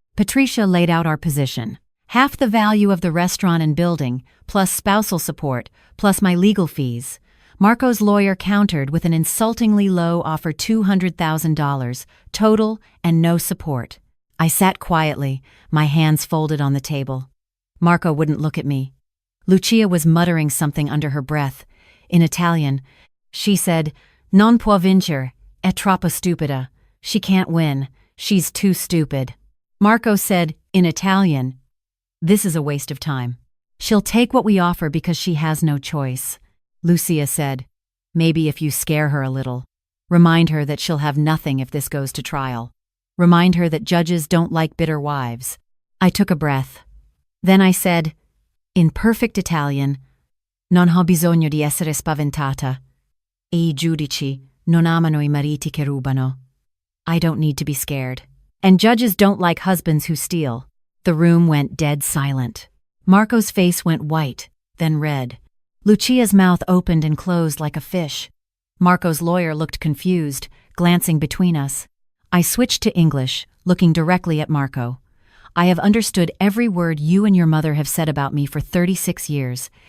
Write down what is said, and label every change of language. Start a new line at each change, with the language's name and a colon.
English: Patricia laid out our position. Half the value of the restaurant and building, plus spousal support, plus my legal fees. Marco's lawyer countered with an insultingly low offer, $200,000, total and no support. I sat quietly, my hands folded on the table. Marco wouldn't look at me. Lucia was muttering something under her breath. In Italian, she said,
Italian: "Non può vincere, è troppo stupida."
English: She can't win, she's too stupid. Marco said, in Italian, "This is a waste of time. She'll take what we offer because she has no choice." Lucia said, "Maybe if you scare her a little. Remind her that she'll have nothing if this goes to trial. Remind her that judges don't like bitter wives." I took a breath. Then I said, in perfect Italian,
Italian: Non ho bisogno di essere spaventata. E I giudici non amano I mariti che rubano.
English: I don't need to be scared. And judges don't like husbands who steal. The room went dead silent. Marco's face went white, then red. Lucia's mouth opened and closed like a fish. Marco's lawyer looked confused, glancing between us. I switched to English, looking directly at Marco. I have understood every word you and your mother have said about me for 36 years.